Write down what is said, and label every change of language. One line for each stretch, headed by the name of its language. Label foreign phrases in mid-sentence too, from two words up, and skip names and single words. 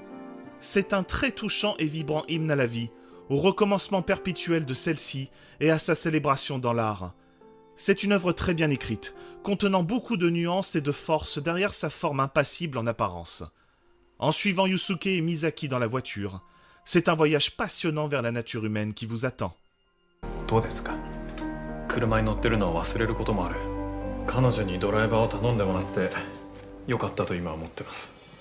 French: C'est un très touchant et vibrant hymne à la vie, au recommencement perpétuel de celle-ci et à sa célébration dans l'art. C'est une œuvre très bien écrite, contenant beaucoup de nuances et de force derrière sa forme impassible en apparence. En suivant Yusuke et Misaki dans la voiture, c'est un voyage passionnant vers la nature humaine qui vous attend.
Japanese: どうですか？車に乗ってるのを忘れることもある。彼女にドライバーを頼んでもらってよかったと今は思ってます。